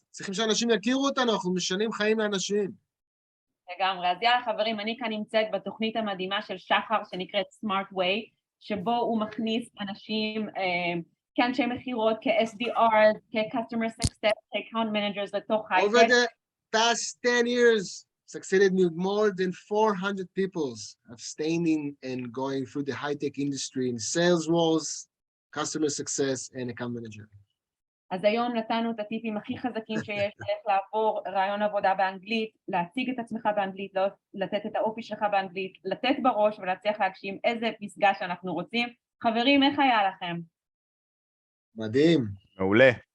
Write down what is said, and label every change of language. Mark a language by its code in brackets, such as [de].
[he] צריכים שאנשים יכירו אותנו, אנחנו משנים חיים לאנשים. לגמרי. אז יאללה חברים, אני כאן נמצאת בתוכנית המדהימה של שחר שנקראת Smart Way, שבו הוא מכניס אנשים כאנשי מכירות, כ-SDR, כ-Customer Success, כ-Account Managers לתוך הייטק. [en] Over the past 10 years, succeeded with more than 400 people of staying and going through the high-tech industry in sales roles, customer success, and account manager. [he] אז היום נתנו את הטיפים הכי חזקים שיש, איך לעבור רעיון עבודה באנגלית, להציג את עצמך באנגלית, לתת את האופי שלך באנגלית, לתת בראש ולהצליח להגשים איזה פסגה שאנחנו רוצים. חברים, איך היה לכם? מדהים. מעולה.